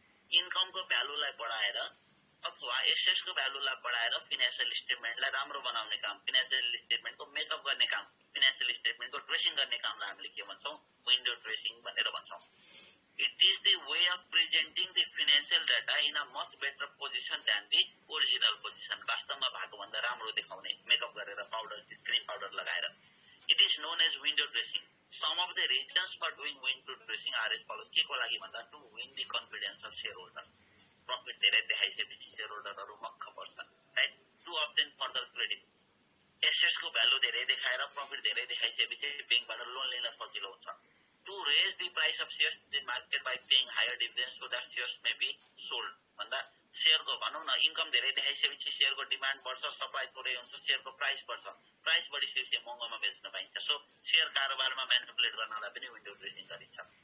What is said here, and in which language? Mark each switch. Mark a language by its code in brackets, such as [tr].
[ne] इन्कमको भ्यालुलाई बढाएर अथवा एसेट्सको भ्यालुलाई बढाएर फाइनान्शियल स्टेटमेन्टलाई राम्रो बनाउने काम फाइनान्शियल स्टेटमेन्टको मेकअप गर्ने काम फाइनान्शियल स्टेटमेन्टको ड्रेसिङ गर्ने कामलाई हामीले के भन्छौं विन्डो ड्रेसिङ भनेर भन्छौं [en] It is the way of presenting the financial data in a much better position than the original position. [ne] वास्तवमा भएको भन्दा राम्रो देखाउने मेकअप गरेर पाउडर क्रीम पाउडर लगाएर [en] It is known as window dressing. Some of the reasons for doing window dressing are as follows. [ne] के को लागि भन्दा [en] to win the confidence of shareholder. Profit [ne] धेरै देखाइसकेपछि [en] shareholderहरु [ne] मक्ख पर्छन् [en] right to obtain further credit. [ne] Assets को value धेरै देखाएर profit धेरै देखाइसकेपछि बैंकबाट लोन लिन सजिलो हुन्छ [en] to raise the price of shares in the market by paying higher dividends so that shares may be sold भन्दा [ne] शेयरको भनौं न इन्कम धेरै देखाइसकेपछि शेयरको डिमान्ड बढ्छ सप्लाई थोरै हुन्छ शेयरको प्राइस बढ्छ प्राइस बढिसकेपछि महँगोमा बेच्न पाइन्छ सो शेयर कारोबारमा म्यानिपुलेट गर्नलाई पनि विन्डो ड्रेसिङ गरिन्छ